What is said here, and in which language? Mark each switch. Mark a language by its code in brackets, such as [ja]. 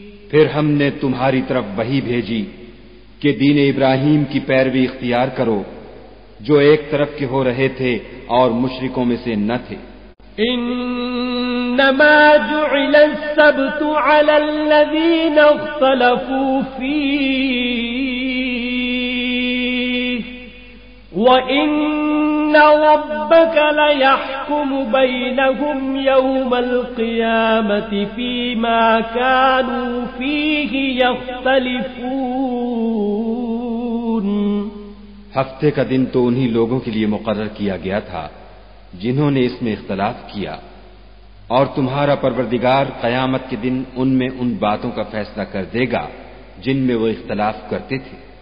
[ur] پھر ہم نے تمہاری طرف وحی بھیجی کہ دین ابراہیم کی پیروی اختیار کرو جو ایک طرف کے ہو رہے تھے اور مشرکوں میں سے نہ تھے. [ar] انما جعل السبت على الذين اختلفوا فيه وان ربك ليحكم بينهم يوم القيامة فيما كانوا فيه يختلفون. [ur] ہفتے کا دن تو انہی لوگوں کے لیے مقرر کیا گیا تھا جنہوں نے اس میں اختلاف کیا، اور تمہارا پروردگار قیامت کے دن ان میں ان باتوں کا فیصلہ کر دے گا جن میں وہ اختلاف کرتے تھے.